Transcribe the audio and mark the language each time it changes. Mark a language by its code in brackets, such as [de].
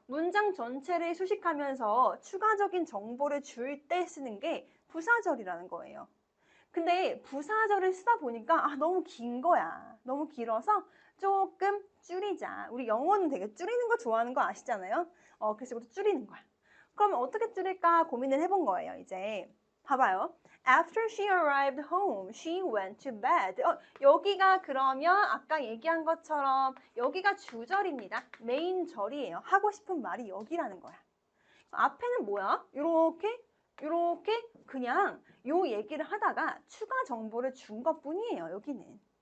[ko] 문장 전체를 수식하면서 추가적인 정보를 줄 때 쓰는 게 부사절이라는 거예요. 근데 부사절을 쓰다 보니까 너무 긴 거야. 너무 길어서 조금 줄이자. 우리 영어는 되게 줄이는 거 좋아하는 거 아시잖아요? 그래서 이것도 줄이는 거야. 그러면 어떻게 줄일까 고민을 해본 거예요, 이제. 봐봐요. [en] After she arrived home, she went to bed. [ko] 여기가 그러면 아까 얘기한 것처럼 여기가 주절입니다. 메인 절이에요. 하고 싶은 말이 여기라는 거야. 앞에는 뭐야? 요렇게 그냥 요 얘기를 하다가 추가 정보를 준 것뿐이에요, 여기는.